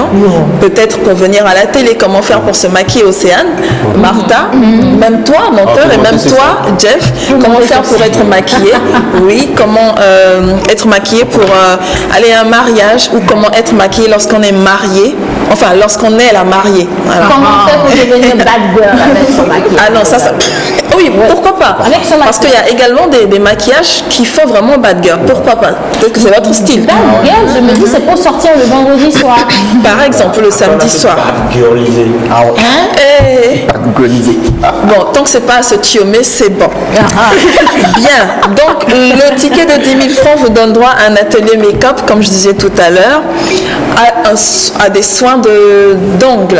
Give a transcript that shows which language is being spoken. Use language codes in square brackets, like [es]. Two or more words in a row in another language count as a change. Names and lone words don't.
[fr] Peut-être pour venir à la télé, comment faire pour se maquiller, Océane, Martha, même toi, menteur, et même toi, Jeff, comment faire pour être maquillée. Oui, comment être maquillée pour aller à un mariage, ou comment être maquillée lorsqu'on est marié, enfin lorsqu'on est la mariée. Voilà. Comment faire pour devenir [en] bad girl [fr] avec son maquillage? Ah non, ça... Oui, pourquoi pas? Parce qu'il y a également des maquillages qui font vraiment [en] bad girl. [fr] Pourquoi pas? Peut-être que c'est votre style. [en] Bad girl, [fr] je me dis, c'est pour sortir le vendredi soir. Par exemple, le samedi soir. Bad girlisé. Bon, tant que c'est pas à se tiommer, c'est bon. Bien. Donc, le ticket de 10 000 francs vous donne droit à un atelier make-up, comme je disais tout à l'heure, à des soins d'ongles.